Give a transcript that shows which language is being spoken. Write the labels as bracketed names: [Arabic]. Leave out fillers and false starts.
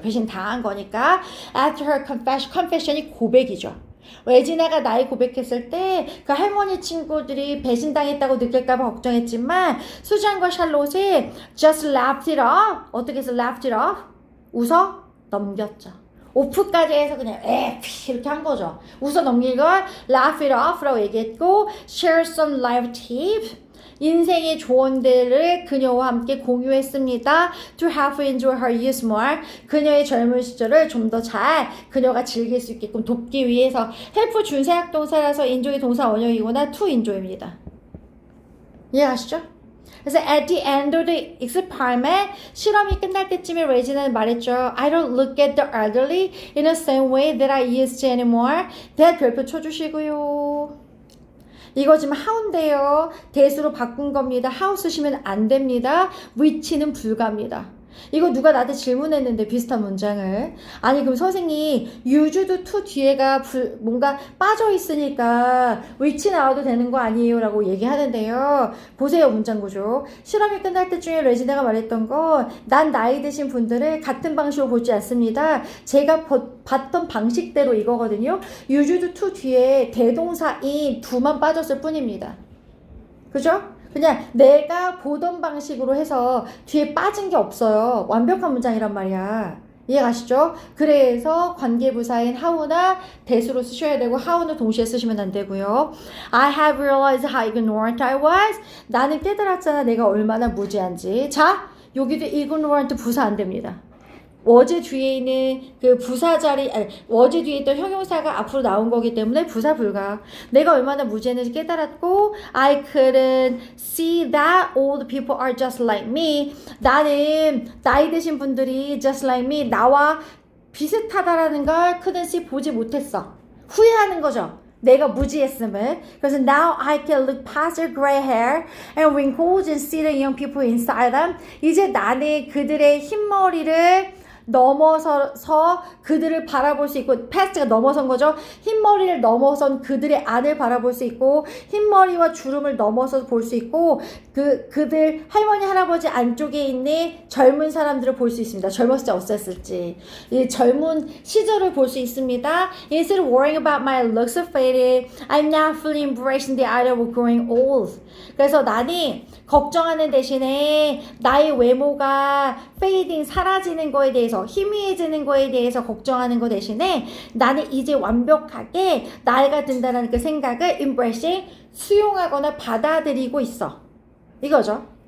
[Korean] 배신당한 거니까. [English] After her confession이 고백이죠. [Korean] 레지나가 나이 고백했을 때 그 할머니 친구들이 배신당했다고 느낄까봐 걱정했지만 수잔과 샬롯이 [English] just laughed it off. [Korean] 어떻게 해서 laughed it off? 웃어 넘겼죠. 오프까지 해서 그냥 이렇게 한 거죠. 웃어 넘긴 걸 [English] laugh it off [Korean] 라고 얘기했고 [English] share some life tips. [Korean] 인생의 조언들을 그녀와 함께 공유했습니다. [English] To help enjoy her youth more. [Korean] 그녀의 젊은 시절을 좀 더 잘 그녀가 즐길 수 있게끔 돕기 위해서 help 준세약 동사라서 enjoy 동사 원형이거나 to enjoy입니다. 이해하시죠? 그래서 [English] at the end of the experiment [Korean] 실험이 끝날 때쯤에 레지나는 말했죠. [English] I don't look at the elderly in the same way that I used to anymore. [Korean] that 별표 쳐주시고요. 이거 지금 how인데요. 대수로 바꾼 겁니다. how 쓰시면 안 됩니다. which는 불가합니다. 이거 누가 나한테 질문했는데 비슷한 문장을. 아니 그럼 선생님 used to 뒤에가 뭔가 빠져 있으니까 which 나와도 되는 거 아니에요? 라고 얘기하는데요. 보세요 문장 구조. 실험이 끝날 때쯤에 레지나가 말했던 건 난 나이 드신 분들을 같은 방식으로 보지 않습니다. 제가 봤던 방식대로 이거거든요. used to 뒤에 대동사인 do만 빠졌을 뿐입니다. 그죠? 그냥 내가 보던 방식으로 해서 뒤에 빠진 게 없어요. 완벽한 문장이란 말이야. 이해가시죠? 그래서 관계부사인 how나 대수로 쓰셔야 되고 how는 동시에 쓰시면 안 되고요. [English] I have realized how ignorant I was. [Korean] 나는 깨달았잖아. 내가 얼마나 무지한지. 자, 여기도 ignorant 부사 안 됩니다. was 뒤에 있는 그 부사 자리, 아니, was 뒤에 있던 형용사가 앞으로 나온 거기 때문에 부사 불가. 내가 얼마나 무지했는지 깨달았고, [English] I couldn't see that old people are just like me. [Korean] 나는 나이 드신 분들이 [English] just like me, [Korean] 나와 비슷하다라는 걸 [English] couldn't see [Korean] 보지 못했어. 후회하는 거죠. 내가 무지했음을. 그래서 [English] now I can look past their gray hair and wrinkles and see the young people inside them. [Korean] 이제 나는 그들의 흰머리를 넘어서서 그들을 바라볼 수 있고, past가 넘어선 거죠. 흰머리를 넘어선 그들의 안을 바라볼 수 있고, 흰머리와 주름을 넘어서 볼 수 있고, 그들 할머니 할아버지 안쪽에 있는 젊은 사람들을 볼 수 있습니다. 젊었을지 어땠을지 이 젊은 시절을 볼 수 있습니다. [English] Instead of worrying about my looks faded, I'm now fully embracing the idea of growing old. [Korean] 그래서 나는 걱정하는 대신에 나의 외모가 fading 사라지는 거에 대해서, 희미해지는 거에 대해서 걱정하는 거 대신에 나는 이제 완벽하게 나이가 든다는 그 생각을 embracing, 수용하거나 받아들이고 있어. 이거죠.